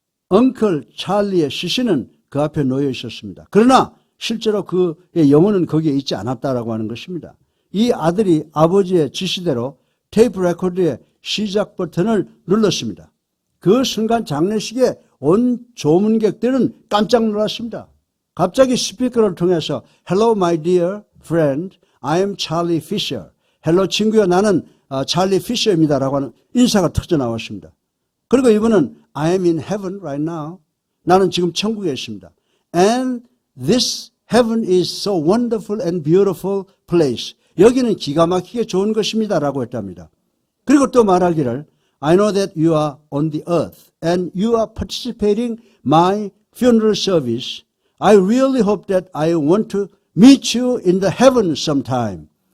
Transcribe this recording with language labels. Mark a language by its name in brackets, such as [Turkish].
[Korean] 엉클 찰리의 시신은 그 앞에 놓여 있었습니다. 그러나 실제로 그의 영혼은 거기에 있지 않았다라고 하는 것입니다. 이 아들이 아버지의 지시대로 테이프 레코드의 시작 버튼을 눌렀습니다. 그 순간 장례식에 온 조문객들은 깜짝 놀랐습니다. 갑자기 스피커를 통해서 [English] Hello my dear friend, I am Charlie Fisher. [Korean] 헬로 친구야, 나는 찰리 피셔입니다 라고 하는 인사가 터져 나왔습니다. 그리고 이분은 [English] I am in heaven right now. [Korean] 나는 지금 천국에 있습니다. [English] And this heaven is so wonderful and beautiful place. [Korean] 여기는 기가 막히게 좋은 것입니다 라고 했답니다. 그리고 또 말하기를 [English] I know that you are on the earth and you are participating my funeral service. I really hope that I want to meet you in the heaven sometime.